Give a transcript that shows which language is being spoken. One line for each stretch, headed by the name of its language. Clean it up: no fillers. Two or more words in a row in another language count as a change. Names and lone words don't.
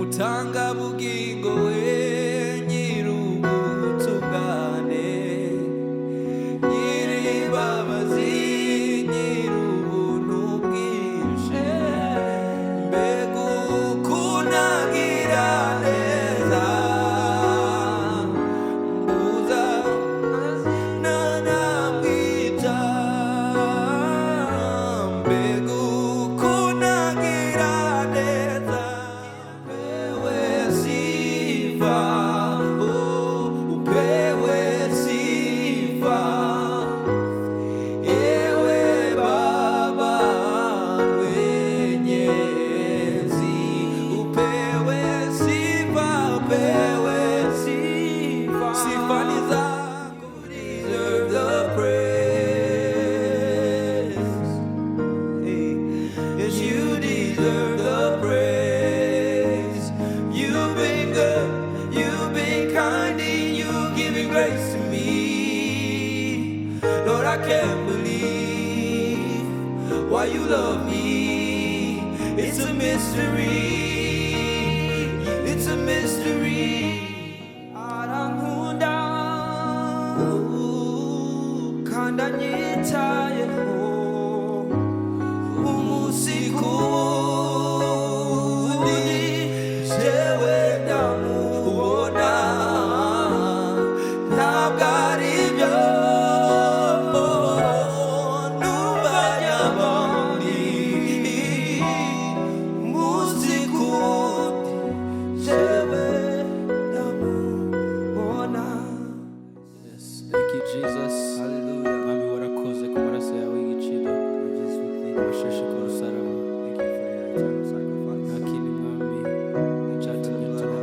Kinyarwanda: utanga bugingo we nyir'ubutungane, nyir'imbabazi, nyir'ubuntu bwinshi, mbega ukuntu agira neza, mbuza nanamwita, mbega ukuntu agira neza,
Swahili: upewe sifa, upewe sifa, ewe Baba mwenyezi, upewe sifa, upewe sifa, sifa ni zako,
English: deserve the praise. Hey, yes, you deserve the praise. You've been good, you've been kind, and you've given grace to me. Lord, I can't believe why you love me. It's a mystery, it's a mystery.
Kinyarwanda: Arankunda kandi anyitayeho umunsi ku wundi, jewe ndamubona, ntabwo ari byo numvanya abandi, umunsi ku wundi, jewe ndamubona.
English: Yes, thank you Jesus. Hallelujah.
Kinyarwanda: Mwami warakoze ku maraso yawe y'igiciro washeshe ku musaraba.
English: Thank you for your eternal sacrifice.
Kinyarwanda: Nta kindi mwami cyatumye